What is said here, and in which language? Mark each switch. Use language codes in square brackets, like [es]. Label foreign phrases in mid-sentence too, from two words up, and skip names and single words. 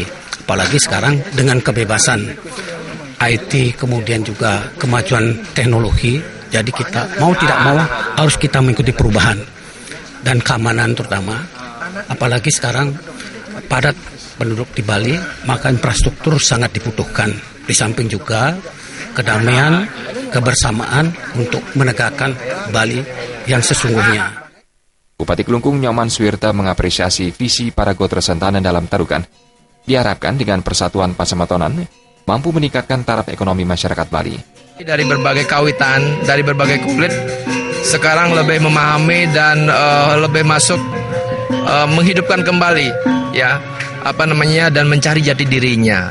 [id] Apalagi sekarang dengan kebebasan IT, kemudian juga kemajuan teknologi, jadi kita mau tidak mau harus kita mengikuti perubahan dan keamanan terutama. Apalagi sekarang padat penduduk di Bali, maka infrastruktur sangat dibutuhkan. Di samping juga kedamaian, kebersamaan untuk menegakkan Bali yang sesungguhnya. Bupati Kelungkung Nyoman Suwirta mengapresiasi visi para Gotre Sentane Dalem Tarukan. Diharapkan dengan persatuan Pasamatonan mampu meningkatkan taraf ekonomi masyarakat Bali. Dari berbagai kawitan, dari berbagai kulit, sekarang lebih memahami dan lebih masuk menghidupkan kembali, dan mencari jati dirinya.